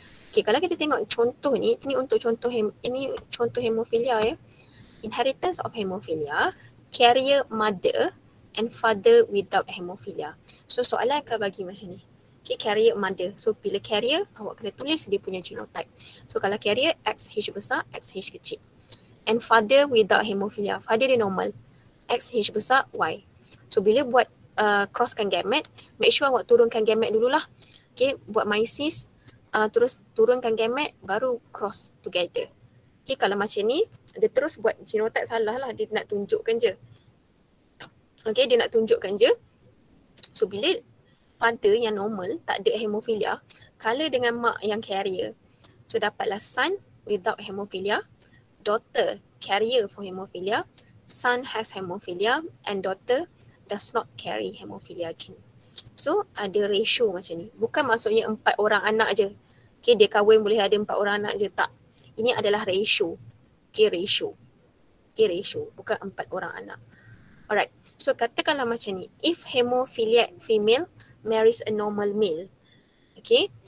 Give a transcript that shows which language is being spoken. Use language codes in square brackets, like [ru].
[ms] Okay, kalau kita tengok contoh ni untuk contoh ini contoh hemofilia ya. [en] Inheritance of hemophilia, carrier mother and father without hemophilia. [ms] So soalan akan bagi macam ni. Okay, carrier mother. So bila carrier, awak kena tulis dia punya genotype. [en] So [ms] kalau carrier XH besar, XH kecil. [en] And father without hemophilia, father dia normal. [ms] XH besar, Y. So bila buat crosskan gamet, make sure awak turunkan gamet dululah. Okay, buat meiosis, terus turunkan gamet baru cross together. Okay, kalau macam ni dia terus buat genotype salah lah, dia nak tunjukkan je. Okay, dia nak tunjukkan je. So bila father yang normal tak ada hemophilia, kalah dengan mak yang carrier. So dapatlah [en] son without hemophilia, daughter carrier for hemophilia, son has hemophilia and daughter does not carry hemophilia gene. [ms] So ada ratio macam ni. Bukan maksudnya 4 orang anak je. Okay, dia kahwin boleh ada 4 orang anak je. Tak. Ini adalah ratio. Okay, ratio. Okay, ratio. Bukan 4 orang anak. Alright. So katakanlah macam ni. [en] If hemophiliac female marries a normal male. Okay.